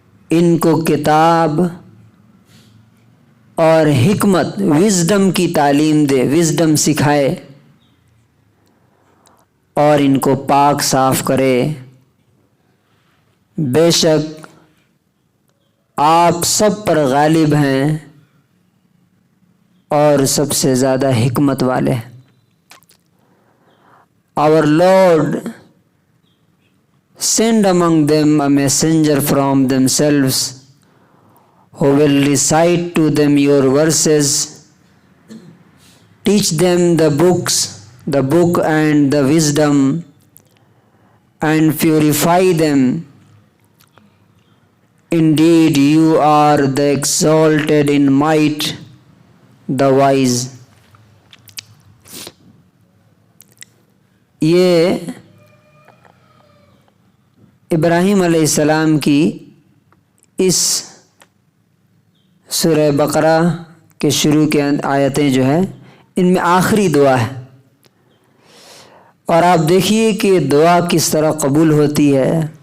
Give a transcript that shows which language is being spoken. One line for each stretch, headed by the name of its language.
Urdu: ان کو کتاب اور حکمت وزڈم کی تعلیم دے، وزڈم سکھائے، اور ان کو پاک صاف کرے. بے شک آپ سب پر غالب ہیں اور سب سے زیادہ حکمت والے ہیں.
English: Our Lord send among them a messenger from themselves who will recite to them your verses, teach them the book and the wisdom, and purify them. Indeed, you are the exalted in might, the wise.
Urdu: یہ ابراہیم علیہ السلام کی اس سورہ بقرہ کے شروع کے آیتیں جو ہے، ان میں آخری دعا ہے، اور آپ دیکھیے کہ دعا کس طرح قبول ہوتی ہے.